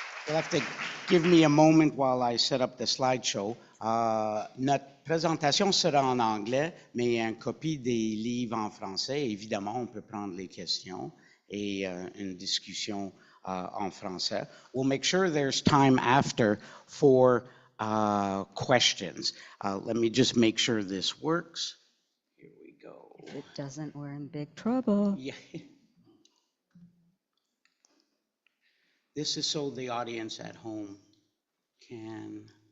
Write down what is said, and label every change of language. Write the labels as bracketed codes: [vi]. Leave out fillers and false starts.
[en] You'll have to give me a moment while I set up the slideshow. [fr] Notre présentation sera en anglais, mais il y a une copie des livres en français. Évidemment, on peut prendre les questions et une discussion en français. [en] We'll make sure there's time after for questions. Let me just make sure this works. Here we go. If it doesn't, we're in big trouble. Yeah. This is so the audience at home can.